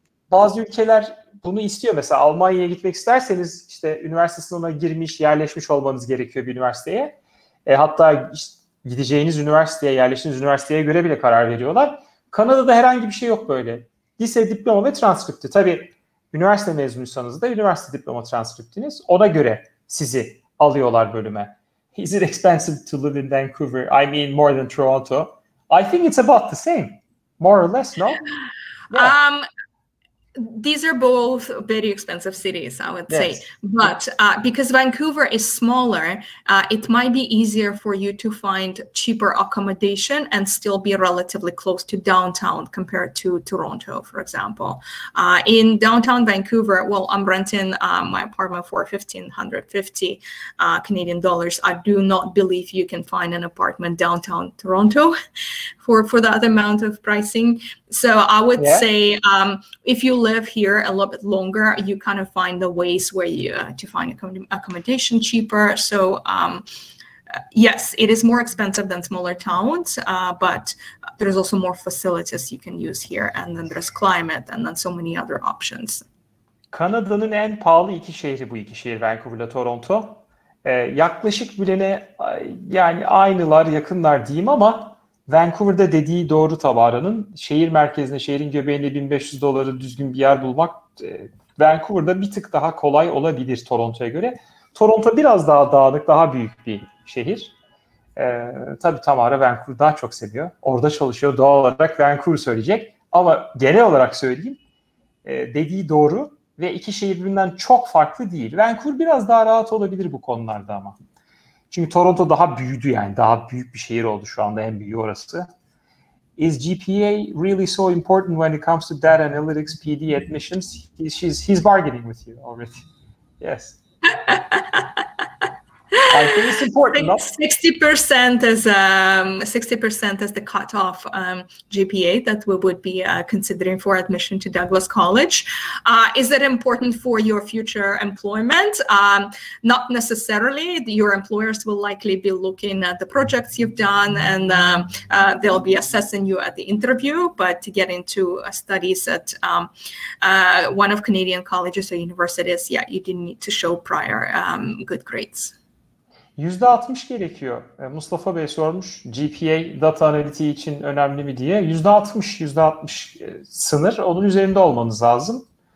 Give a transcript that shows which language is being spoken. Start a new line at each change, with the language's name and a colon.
Turkish: Bazı ülkeler bunu istiyor. Mesela Almanya'ya gitmek isterseniz işte üniversite sınavına girmiş, yerleşmiş olmanız gerekiyor bir üniversiteye. Hatta işte gideceğiniz üniversiteye, yerleştiğiniz üniversiteye göre bile karar veriyorlar. Kanada'da herhangi bir şey yok böyle. Lise diploma ve transkripti. Tabii üniversite mezunuysanız da üniversite diploma transkriptiniz. Ona göre sizi alıyorlar bölüme.
English: Is it expensive to live in Vancouver? I mean more than Toronto. I think it's about the same. More or less, no? Yeah. These are both very expensive cities, I would say. But because Vancouver is smaller, it might be easier for you to find cheaper accommodation and still be relatively close to downtown compared to Toronto, for example. In downtown Vancouver, well, I'm renting my apartment for $1,550 Canadian dollars. I do not believe you can find an apartment downtown Toronto for that amount of pricing. So I would say if you live here a little bit longer, you kind of find the ways where you to find accommodation cheaper. So yes, it is more expensive than smaller towns, but there's also more facilities you can use here. And then there's climate and then so many other options.
Turkish: Kanada'nın en pahalı iki şehri bu iki şehir, Vancouver'la Toronto. Yaklaşık bilene yani aynılar, yakınlar diyeyim ama Vancouver'da dediği doğru Tabara'nın. Şehir merkezine, şehrin göbeğinde $1,500 düzgün bir yer bulmak Vancouver'da bir tık daha kolay olabilir Toronto'ya göre. Toronto biraz daha dağınık, daha büyük bir şehir. Tabii Tamara Vancouver'ı daha çok seviyor. Orada çalışıyor, doğal olarak Vancouver söyleyecek. Ama genel olarak söyleyeyim, dediği doğru ve iki şehir birbirinden çok farklı değil. Vancouver biraz daha rahat olabilir bu konularda ama. Çünkü Toronto daha büyüdü, yani daha büyük bir şehir oldu, şu anda en büyüğü orası.
English: Is GPA really so important when it comes to data analytics, PD admissions? He's bargaining with you already. Yes. I think it's important. 60% is 60% is the cutoff GPA that we would be considering for admission to Douglas College. Is it important for your future employment? Not necessarily. Your employers will likely be looking at the projects you've done, and they'll be assessing you at the interview. But to get into studies at one of Canadian colleges or universities, yeah, you didn't need to show prior good grades.
Turkish: %60 gerekiyor. Mustafa Bey sormuş, GPA data analitiği için önemli mi diye. %60 sınır, onun üzerinde olmanız lazım.